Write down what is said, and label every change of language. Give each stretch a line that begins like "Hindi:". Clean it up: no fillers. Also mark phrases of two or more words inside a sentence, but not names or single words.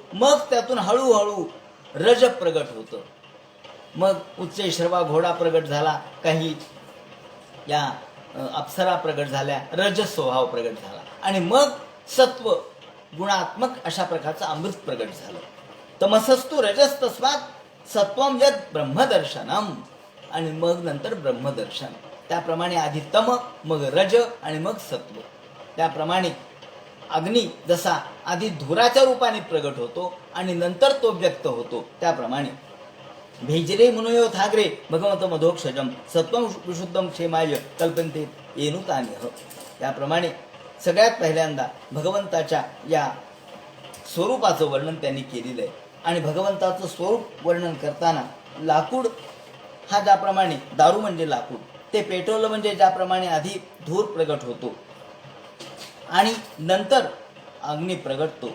Marathi: मग त्यातून हळूहळू रज प्रगट होतं. मग उच्चैश्रवा घोडा प्रगट झाला, काही या अप्सरा प्रगट झाल्या, रज स्वभाव प्रगट झाला आणि मग सत्व गुणात्मक अशा प्रकारचं अमृत प्रगट झालं.
Sanskrit: तमसस्तु रजस तस्मात सत्वम यद ब्रह्मदर्शनम.
Marathi: आणि मग नंतर ब्रह्मदर्शन. त्याप्रमाणे आधी तम, मग रज आणि मग सत्व. त्याप्रमाणे अग्नी जसा आधी धुराच्या रूपाने प्रगट होतो आणि नंतर तो व्यक्त होतो, त्याप्रमाणे
Sanskrit: भेजरे मुनयो थाग्रे भगवंत मधोक्षजम सत्वम विशुद्धम क्षेमाय कल्पन्ते येनुतान्यः.
Marathi: त्याप्रमाणे सगळ्यात पहिल्यांदा भगवंताच्या या स्वरूपाचं वर्णन त्यांनी केलेलं आहे. आणि भगवंताचं स्वरूप वर्णन करताना लाकूड हा ज्याप्रमाणे, दारू म्हणजे लाकूड, ते पेटवलं म्हणजे ज्याप्रमाणे आधी धूर प्रगट होतो आणि नंतर अग्नी प्रगटतो.